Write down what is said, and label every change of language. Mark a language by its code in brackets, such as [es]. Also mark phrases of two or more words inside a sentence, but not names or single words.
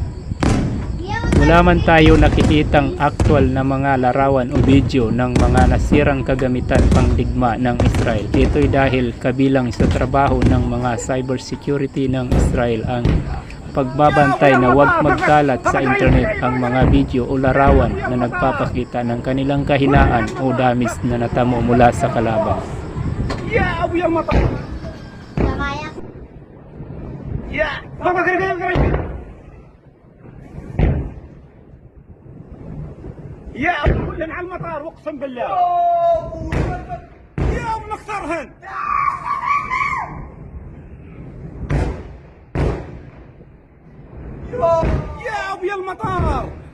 [tl] Wala man tayo nakikitang aktual na mga larawan o video ng mga nasirang kagamitan pangdigma ng Israel. Ito'y dahil kabilang sa trabaho ng mga cybersecurity ng Israel ang pagbabantay na huwag magkalat sa internet ang mga video o larawan na nagpapakita ng kanilang kahinaan o damage na natamo mula sa kalaban. [ar] يا ابو كلنا على المطار اقسم بالله يا ابو نخسرهن يا ابو يا المطار